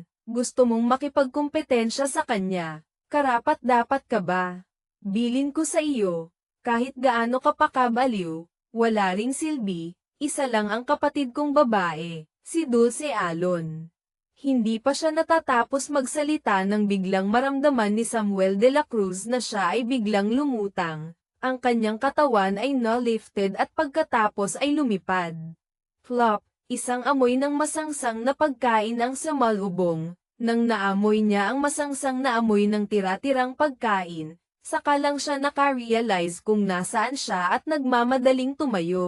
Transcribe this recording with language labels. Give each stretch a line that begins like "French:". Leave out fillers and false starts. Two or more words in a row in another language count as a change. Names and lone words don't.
Filipino: Gusto mong makipagkumpetensya sa kanya, karapat-dapat ka ba? Bilin ko sa iyo, kahit gaano ka pa kabaliw, wala ring silbi, isa lang ang kapatid kong babae, si Dulce Alon. Hindi pa siya natatapos magsalita nang biglang maramdaman ni Samuel de la Cruz na siya ay biglang lumutang, ang kanyang katawan ay na-lifted at pagkatapos ay lumipad. Flop! Isang amoy ng masangsang na pagkain ang sumalubong, nang naamoy niya ang masangsang na amoy ng tira-tirang pagkain, saka lang siya naka-realize kung nasaan siya at nagmamadaling tumayo.